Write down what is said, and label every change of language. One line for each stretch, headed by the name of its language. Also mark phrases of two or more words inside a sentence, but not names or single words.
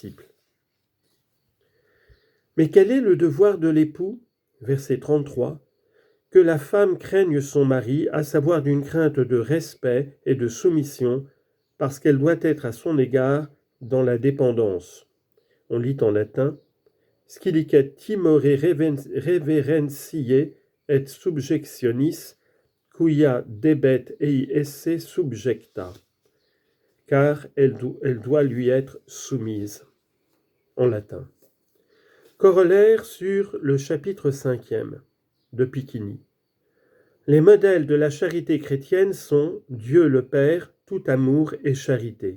French: » Mais quel est le devoir de l'époux ? Verset 33. Que la femme craigne son mari, à savoir d'une crainte de respect et de soumission, parce qu'elle doit être à son égard dans la dépendance. On lit en latin,
Latin: Scilicet timore reverentiae et subjectionis, quia debet ei esse subjecta.
French: Car elle doit lui être soumise. En latin. Corollaire sur le chapitre 5e de Piquiny. Les modèles de la charité chrétienne sont Dieu le Père, tout amour et charité.